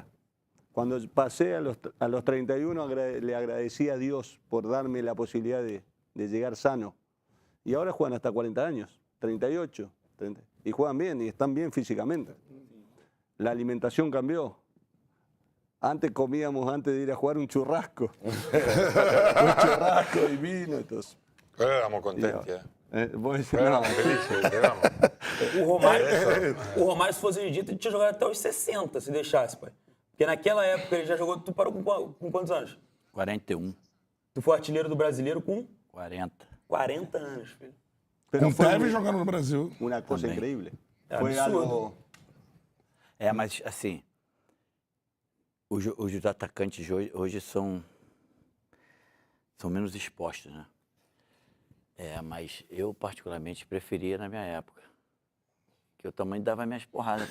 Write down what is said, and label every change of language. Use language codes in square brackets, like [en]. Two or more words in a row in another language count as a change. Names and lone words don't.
[es] Cuando pasé a los 31 le agradecí a Dios por darme la posibilidad de llegar sano. Y ahora juegan hasta 40 años, 38, 30, y juegan bien y están bien físicamente. La alimentación cambió. Antes comíamos, antes de ir a jugar, un churrasco. Un churrasco y vino. Entonces. [it] Però eravamo contenti, Voi, Però eravamo felici, eravamo. [pt] O Romário, se fosse hoje em dia, tinha jogado até os 60, se deixasse, pai. Porque naquela época ele já jogou. Tu parou com quantos anos? 41, Tu foi artilheiro do brasileiro com 40. 40 anos, filho. Com o Tevez jogando no Brasil. [es] Una cosa [pt] Também. [es] increíble. [pt] É [es] Fue absurdo. algo... [pt] Mas assim, os atacantes de hoje são menos expostos, né? Mas eu particularmente preferia na minha época. Que eu também dava minhas porradas.